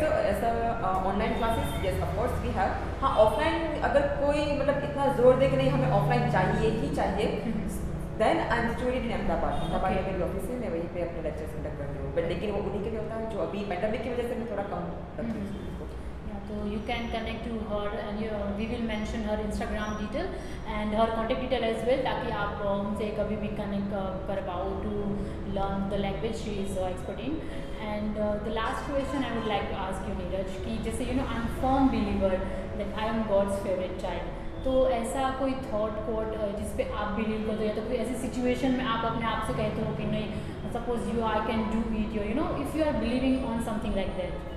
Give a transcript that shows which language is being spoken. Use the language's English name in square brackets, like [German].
[Hindi] तो ऐसा online classes [English] Yes of course we have. [Hindi] हाँ, ऑफलाइन अगर कोई मतलब इतना जोर दे कि नहीं हमें ऑफलाइन चाहिए ही चाहिए, [English] then I am situated in [Hindi] Ahmedabad में मेरी ऑफिस है, मैं वहीं पे अपने लेक्चर्स कंडक्ट करती हूँ। बट लेकिन वो उन्हीं के लिए होता है जो अभी पैंडमिक की वजह से मैं थोड़ा कम रखती हूँ उसको। [English] So you can connect to her and we will mention her Instagram detail and her contact detail as well, [Hindi] ताकि आप उनसे कभी भी कनेक्ट कर पाओ [English] to learn the language she is expert in. And the last question I would like to ask you, Neeraj, कि जैसे I am firm believer that I am God's favorite child, [Hindi] तो ऐसा कोई थॉट कोट जिस पे आप बिलीव करते हो, या तो कोई ऐसी सिचुएशन में आप अपने आप से कहते हो कि नहीं [English] Suppose you I can do it, if you are believing on something like that?